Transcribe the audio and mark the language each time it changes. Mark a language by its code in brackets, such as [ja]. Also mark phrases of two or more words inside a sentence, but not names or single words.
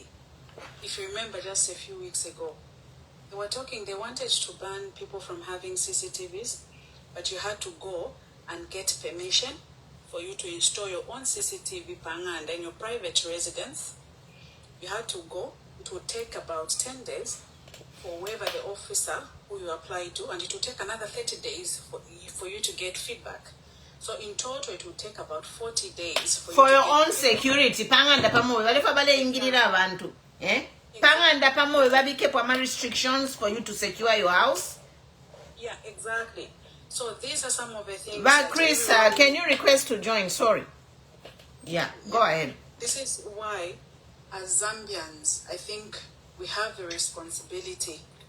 [en] If you remember just a few weeks ago, they wanted to ban people from having CCTVs, but you had to go and get permission for you to install your own CCTV panganda in your private residence. You had to go. It would take about 10 days for whoever the officer who you apply to, and it would take another 30 days for you to get feedback. So in total, it would take about 40 days for your own security. [bem] Panganda pamo, walefa bale ingirira abantu. Panganda pamo, babike pama [en] restrictions for you to secure your house. Yeah, exactly. So these are some of the things. But Chris, can you request to join? Sorry. Yeah, go ahead. This is why, as Zambians, I think we have the responsibility.